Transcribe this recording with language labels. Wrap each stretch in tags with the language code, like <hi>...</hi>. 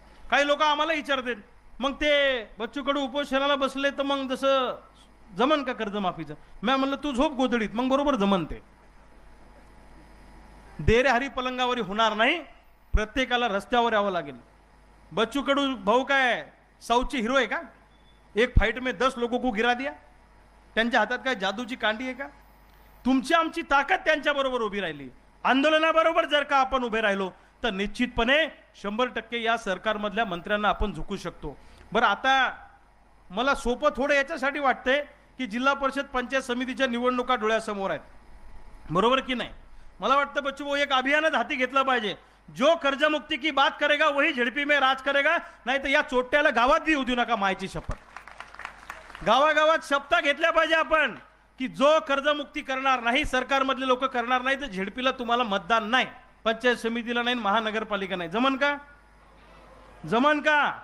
<mr>काही लोक आम्हाला विचारतील, मग ते बच्चूकडे उपोषणाला बसले तर मग जसं जमन का कर्जमाफीचं? मी म्हणलं तू झोप गोधडीत, मग बरोबर जमन ते. देरे हरी पलंगावरी होणार नाही, प्रत्येकाला रस्त्यावर यावं लागेल. बच्चू कडू भाऊ काय साऊथची हिरो आहे का?</mr> <hi>एक फाइट में 10 लोगों को गिरा दिया.</hi> <mr>त्यांच्या हातात काय जादूची कांडी आहे का? तुमची आमची ताकद त्यांच्या बरोबर उभी राहिली. आंदोलनाबरोबर जर का आपण उभे राहिलो तर निश्चितपणे 100% या सरकारमधल्या मंत्र्यांना आपण झुकू शकतो. बरं, आता मला सोपं थोडं याच्यासाठी वाटतंय की जिल्हा परिषद पंचायत समितीच्या निवडणुका डोळ्यासमोर आहेत, बरोबर की नाही? मला वाटतं बच्चू भाऊ एक अभियानच हाती घेतलं पाहिजे.</mr> <hi>जो कर्जमुक्ती की बात करेगा वही झडपी में राज करेगा.</hi> <mr>नाही तर या चोट्याला गावात बी येऊ देऊ नका. मायची शपथ, गावागावात शपथा घेतल्या पाहिजे आपण की जो कर्जमुक्ती करणार नाही, सरकारमधले लोक करणार नाही, तर झेडपीला तुम्हाला मतदान नाही, पंचायत समितीला नाही, महानगरपालिका नाही. जमन का? जमन का?</mr>